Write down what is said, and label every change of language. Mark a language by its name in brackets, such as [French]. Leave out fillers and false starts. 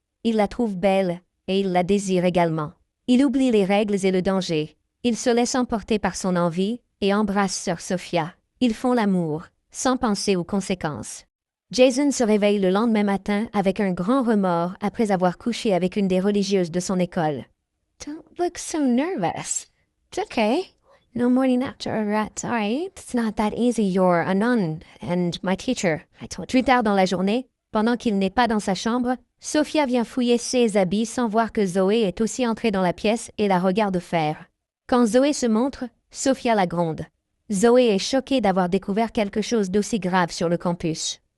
[French] Il la trouve belle et il la désire également. Il oublie les règles et le danger. Il se laisse emporter par son envie et embrasse sœur Sophia. Ils font l'amour, sans penser aux conséquences. Jason se réveille le lendemain matin avec un grand remords après avoir couché avec une des religieuses de son école. [English] Don't look so nervous. It's okay. No morning after a rat, alright? It's not that easy. You're a nun and my teacher. I told you. [French] Plus tard dans la journée, pendant qu'il n'est pas dans sa chambre, Sophia vient fouiller ses habits sans voir que Zoé est aussi entrée dans la pièce et la regarde faire. Quand Zoé se montre, Sophia la gronde. Zoé est choquée d'avoir découvert quelque chose d'aussi grave sur le campus.